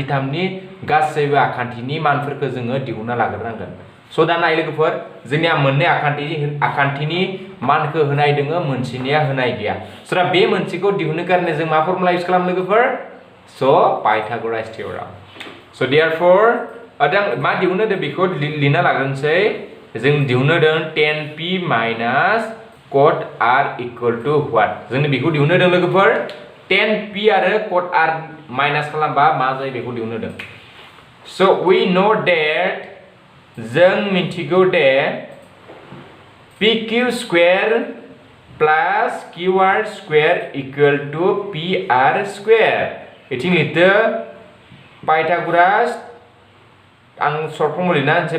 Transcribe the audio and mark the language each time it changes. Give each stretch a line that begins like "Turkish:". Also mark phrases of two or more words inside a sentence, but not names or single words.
Bodo: 3 नि गासैबो आखान्थिनि मानफोरखौ जोङो दिहुनना लाग्रोनांगोन स' दा नाय लोगोफोर जोंनिया मोननै आखान्थिनि मानखौ होनाय दङ मोनसेनिया होनाय गैया स' दा बे मोनसेखौ दिहुननो कारणे जों मा फर्मुला इउज खालाम लोगोफोर स' Pythagoras Theorem स' therefore अदां मा दिहुननो दे बेखौ लिरना लाग्रोनोसै जों दिहुननो दं
English: 10p minus cot r equal to what
Bodo: जों बेखौ दिहुननो दं लोगोफोर 10p आरो
English: cot r minus
Bodo: खालामबा मा जायो बेखौ दिहुननो दं
English: so we know that
Bodo: जों मिथिगौ दे
English: pq square plus qr square equal to pr square
Bodo: इथिं लिरदो Pythagoras आं
English: short form
Bodo: लिरना होनसै